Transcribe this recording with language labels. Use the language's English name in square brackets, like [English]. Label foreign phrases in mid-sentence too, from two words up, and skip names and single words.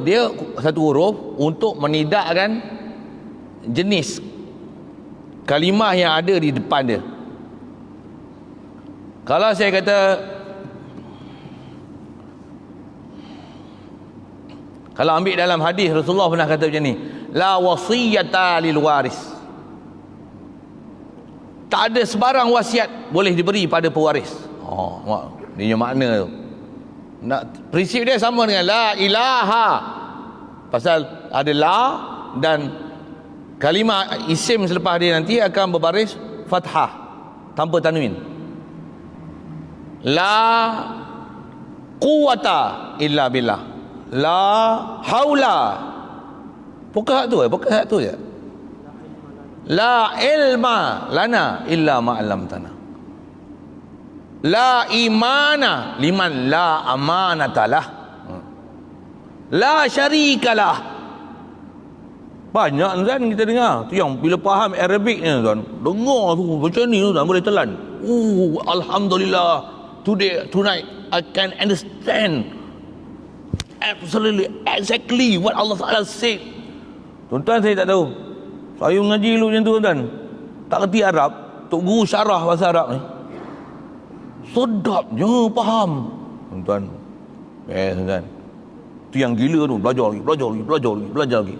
[Malay] Dia satu huruf untuk menidakkan jenis kalimah yang ada di depan dia. Kalau saya kata, kalau ambil dalam hadis Rasulullah pernah kata macam ni, [Arabic] لا وصية للوارث. [Malay] Tak ada sebarang wasiat boleh diberi pada pewaris. Dia makna tu. Prinsip dia sama dengan [Arabic] لا إله. [Malay] Pasal ada la dan kalimah isim selepas dia nanti akan berbaris fathah tanpa tanwin. [Arabic] لا قوة إلا بالله. لا حول. [Malay] Pokok tu je. [Arabic] لا علم لنا إلا ما علمتنا. لا إيمان لمن لا أمانة له. لا شريك له. [Malay] Banyak tuan kita dengar. Tu yang bila faham Arabicnya tuan, dengar tu macam ni tuan boleh telan. Alhamdulillah. [English] Tonight I can understand absolutely exactly what Allah Ta'ala said. [Malay] Tuan-tuan saya tak tahu. Saya mengaji dulu macam tu tuan. Tak kerti Arab, tok guru syarah bahasa Arab ni. Sedapnya faham. Tuan-tuan. Tuan-tuan. Tu yang gila tu, belajar lagi.